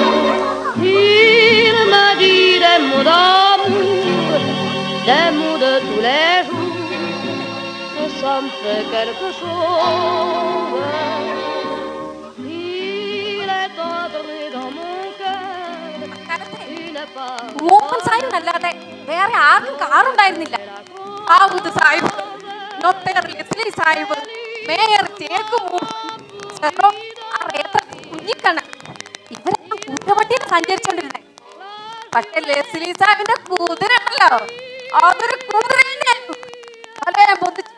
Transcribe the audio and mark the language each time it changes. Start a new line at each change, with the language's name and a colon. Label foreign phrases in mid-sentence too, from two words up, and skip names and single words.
French: Il me dit des mots d'amour, des mots de tous les jours, et ça me fait quelque chose. Il est entré dans mon cœur une part.
Malayalam: മൂപ്പൻ സാഹിബിനല്ലാതെ വേറെ ആർക്കും കാറുണ്ടായിരുന്നില്ല. ആബുദ് സാഹിബ്, ഡോക്ടർ ലെസ്ലി സാഹിബ്, മേയർ ചേക്കുമൂർ, കുഞ്ഞിക്കണ്ണൻ, ഇവരെല്ലാം കുതിരവണ്ടിയിൽ സഞ്ചരിച്ചോണ്ടിരുന്നേ. പക്ഷെ ലെസ്ലി സാഹിബിന്റെ കുതിര ഉണ്ടല്ലോ, അതൊരു കുതിര അല്ലേ പൊന്തിച്ചു.